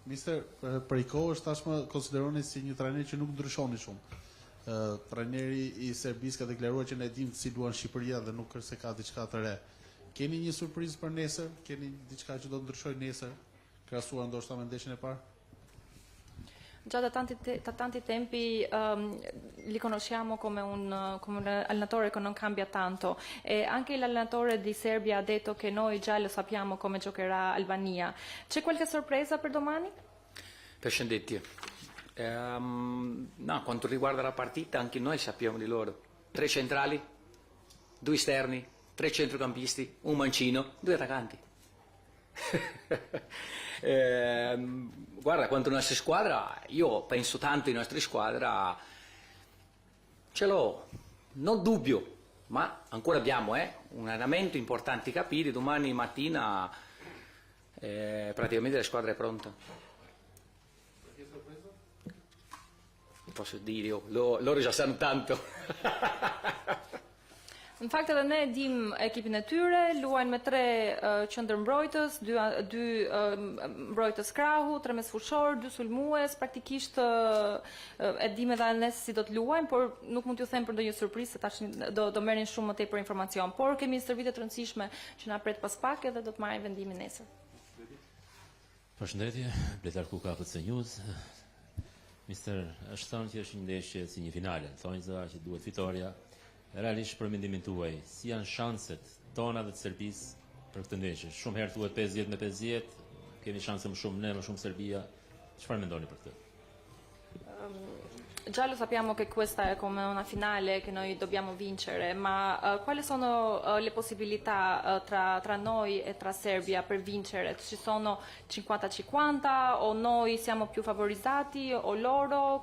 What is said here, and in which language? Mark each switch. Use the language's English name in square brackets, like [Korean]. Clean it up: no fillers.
[Albanian] Mister, për i kohë tashmë konsideroni si një trajner që nuk ndryshoni shumë. Trajneri i Serbisë ka deklaruar që ne dimë si luan Shqipëria dhe nuk është se ka diçka të re. Keni një surprizë për nesër? Keni diçka që do të ndryshojë nesër, krahasuar ndoshta me ndeshjen e parë? [Italian] Già da tanti tempi li conosciamo come un allenatore che non cambia tanto e anche l'allenatore di Serbia ha detto che noi già lo sappiamo come giocherà Albania. C'è qualche sorpresa per domani? [Albanian] Përshëndetje. [Italian] No, quanto riguarda la partita, anche noi sappiamo di loro. 3 centrali, 2 esterni, 3 centrocampisti, un mancino, 2 attaccanti. Guarda, quanto la nostra squadra, io penso tanto in nostra squadra, ce l'ho, non dubbio, ma ancora abbiamo un allenamento, importanti capire, domani mattina praticamente la squadra è pronta. Posso dire, loro già sanno tanto. [Albanian] Në fakt edhe ne dim ekipin e tyre, luajnë me 3 qendërmbrojtës, 2 mbrojtës krahu, 3 mesfushor, 2 sulmues, praktikisht e dim edhe ne si do të luajnë, por nuk mund t'ju them për ndonjë surprizë, se tash do merrin shumë më tepër informacion, por kemi një stërvitje të rëndësishme që na pret pas pak edhe do të marrim vendimin nesër. Përshëndetje, Bletar Kuka, FC News. Mister, është thënë që është një ndeshje si një finale, thonë që duhet fitoria. Realisht për mendimin tuaj, si janë shanset tona dhe të Serbisë për këtë ndeshje? Shumë herë thuhet 50-50, kemi shanse më shumë ne, më shumë Serbia. Çfarë mendoni për këtë? [Italian] Già lo sappiamo che questa è come una finale che noi dobbiamo vincere, ma quali sono le possibilità tra noi e tra Serbia per vincere? Ci sono 50-50 o noi siamo più favorizzati o loro?